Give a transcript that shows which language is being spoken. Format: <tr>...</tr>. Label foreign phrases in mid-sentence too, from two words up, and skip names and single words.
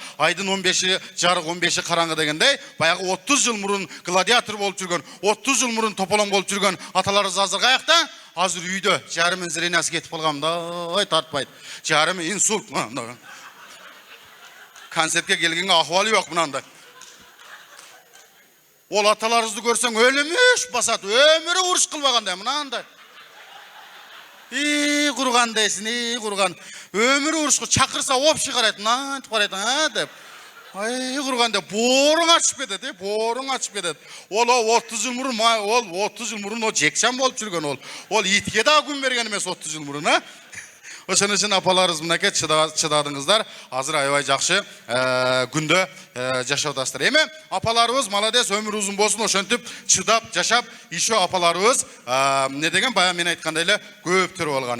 <ky>Айдын 15-и жарык, 15-и караңгы дегендей, баягы 30 жыл мурун гладиатор болуп жүргөн, 30 жыл мурун тополоң болуп жүргөн аталарыбыз азыр каякта? Азыр үйдө, жарымын зрениясы кетип калган, ой тартпайт. Жарымы инсульт. Концертке келгенге акыбалы жок мынандай. Ол аталарыңызды көрсең өлүмүш басат, өмүрү уруш кылбагандай мынандай. Курган дейсин, курган. Өмүрү урушку чакырса опши карайт, антип карайт, деп. Курган деп бооруң ачып кетет, бооруң ачып кетет. Ол 30 жыл мурун, ол 30 жыл мурун о жекшан болуп жүргөн ол. Ол итке да күн берген эмес 30 жыл мурун, а? Ошон үчүн апаларыбыз мынакей чыдадыңыздар. Азыр аябай жакшы күндө жашап атасыздар. Эми апаларыбыз молодец, өмүр узун болсун, ошентип чыдап жашап, еще апаларыбыз эмне деген бая мен айткандай эле көп төрөп алган.</ky>